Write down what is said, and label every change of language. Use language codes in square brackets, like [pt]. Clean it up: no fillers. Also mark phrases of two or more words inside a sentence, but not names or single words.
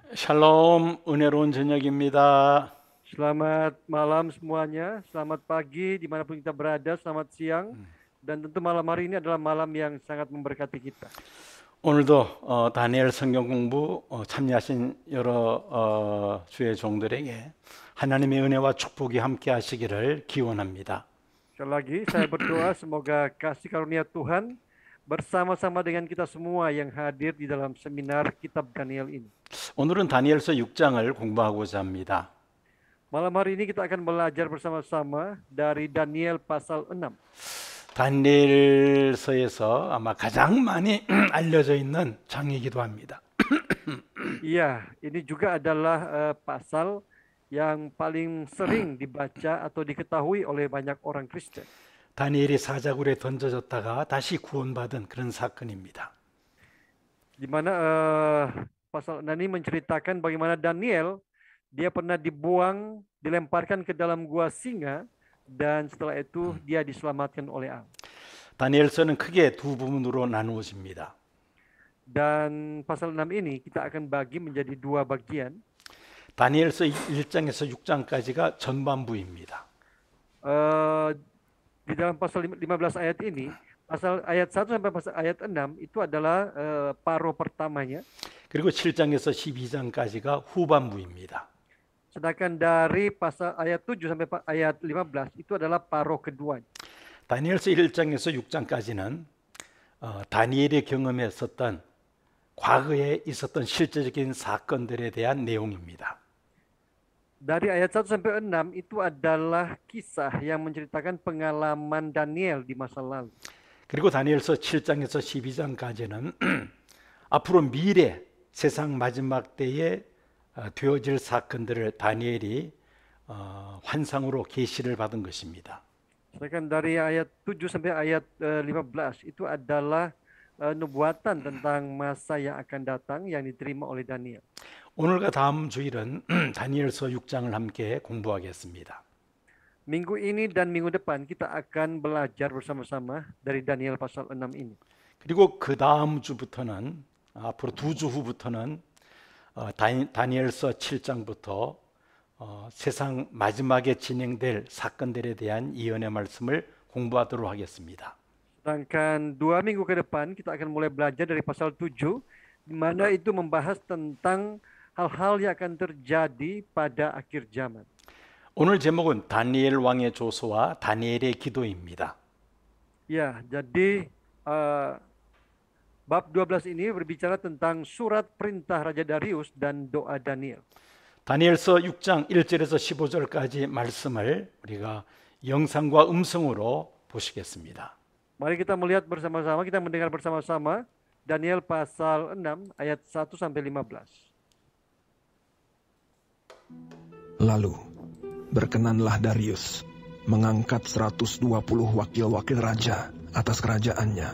[ko] 샬롬, 은혜로운 저녁입니다. [id] Selamat malam semuanya, selamat pagi dimanapun kita berada, selamat siang, dan tentu malam hari ini adalah malam yang sangat memberkati kita. [ko] 오늘도 다니엘 성경 공부 참여하신 여러 주의 종들에게 하나님의 은혜와 축복이 함께 하시기를 기원합니다. [id] Sekali lagi saya berdoa semoga kasih karunia Tuhan bersama-sama dengan kita semua yang hadir di dalam seminar Kitab Daniel ini. [ko] 오늘은 다니엘서 6장을 공부하고자 합니다. [id] Malam hari ini kita akan belajar bersama-sama dari Daniel pasal 6. [ko] 다니엘서에서 아마 가장 많이 알려져 있는 장이기도 합니다. [id] Iya, ini juga adalah pasal yang paling sering dibaca atau diketahui oleh banyak orang Kristen. [ko] 다니엘이 사자굴에 던져졌다가 다시 구원받은 그런 사건입니다. [id] Di mana pasal 6 ini menceritakan bagaimana Daniel dia pernah dilemparkan ke dalam gua singa dan setelah itu dia diselamatkan oleh Allah. [ko] 다니엘서는 크게 두 부분으로 나누어집니다. [id] Dan pasal 6 ini kita akan bagi menjadi dua bagian. [ko] 다니엘서 1장에서 6장까지가 전반부입니다. [id] Di dalam pasal 15 ayat ini, pasal ayat 1 sampai pasal ayat 6 itu adalah paro pertamanya. [ko] 그리고 7장에서 12장까지가 후반부입니다. [id] Sedangkan dari pasal ayat 7 sampai ayat 15 itu adalah paro kedua. [ko] 다니엘서 1장에서 6장까지는 다니엘의 경험했었던 과거에 있었던 실제적인 사건들에 대한 내용입니다. [id] Dari ayat 1 sampai 6 itu adalah kisah yang menceritakan pengalaman Daniel di masa lalu. [ko] 그리고 다니엘서 7장에서 12장까지는 앞으로 미래 세상 마지막 때에 되어질 사건들을 다니엘이 환상으로 계시를 받은 것입니다. [id] Sedangkan dari ayat 7 sampai ayat 15 itu adalah nubuatan tentang masa yang akan datang yang diterima oleh Daniel. [ko] 오늘과 다음 주일은 다니엘서 6장을 함께 공부하겠습니다. [id] Minggu ini dan minggu depan kita akan belajar bersama-sama dari Daniel pasal 6 ini. [ko] 그리고 그 다음 주부터는 앞으로 두 주 후부터는 다니엘서 7장부터 세상 마지막에 진행될 사건들에 대한 예언의 말씀을 공부하도록 하겠습니다. [id] Sedangkan 2 minggu ke depan kita akan mulai belajar dari pasal 7 di mana itu membahas tentang hal-hal yang akan terjadi pada akhir zaman. [ko] 오늘 제목은 다니엘 왕의 조서와 다니엘의 기도입니다. [id] Ya, jadi bab 12 ini berbicara tentang surat perintah Raja Darius dan doa Daniel. [ko] 다니엘서 6장 1절에서 15절까지 말씀을 우리가 영상과 음성으로 보시겠습니다. [id] Mari kita melihat bersama-sama, kita mendengar bersama-sama Daniel pasal 6 ayat 1 sampai 15. Lalu berkenanlah Darius mengangkat 120 wakil-wakil raja atas kerajaannya.